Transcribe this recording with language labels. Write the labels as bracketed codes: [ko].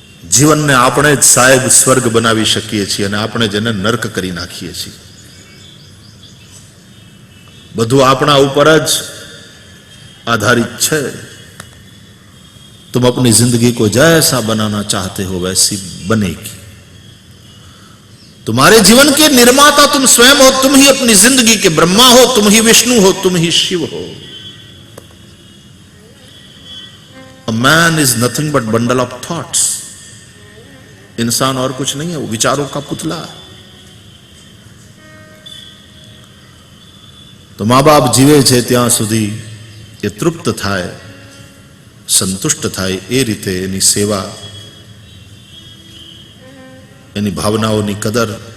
[gu] જીવનને આપણે જ સાહેબ સ્વર્ગ બનાવી શકીએ છીએ અને આપણે જેને નર્ક કરી નાખીએ છીએ. બધું આપણા ઉપર જ [hi] आधारित है. तुम अपनी जिंदगी को जैसा बनाना चाहते हो वैसी बनेगी. तुम्हारे जीवन के निर्माता तुम स्वयं हो, तुम ही अपनी जिंदगी के ब्रह्मा हो, तुम ही विष्णु हो, तुम ही शिव हो. [en] A man is nothing but bundle of thoughts. [hi] इंसान और कुछ नहीं है, वो विचारों का पुतला. [gu] तो मां बाप जीवे छे ત્યાં સુધી એ તૃપ્ત થાય, સંતુષ્ટ થાય, એ રીતે એની સેવા, એની ભાવનાઓની કદર.